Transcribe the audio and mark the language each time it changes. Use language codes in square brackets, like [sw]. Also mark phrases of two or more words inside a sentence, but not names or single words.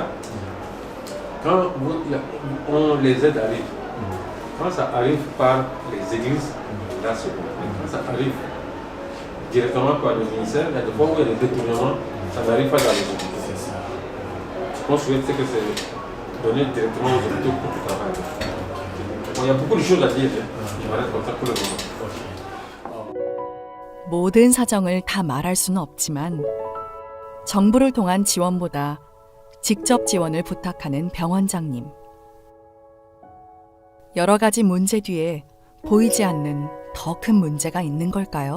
[fr] Quand on les aide arrive, quand ça arrive par les églises, là c'est bon. Quand ça arrive directement par le ministère, il y a des fois où il y a des détournements, ça n'arrive pas dans les hôpitaux. Ce qu'on souhaite, c'est que c'est donné directement aux hôpitaux pour le travail. Bon, il y a beaucoup de choses à dire, je m'arrête comme ça pour le moment. [ko] 모든 사정을 다 말할 수는 없지만 정부를 통한 지원보다 직접 지원을 부탁하는 병원장님. 여러 가지 문제 뒤에 보이지 않는 더 큰 문제가 있는 걸까요?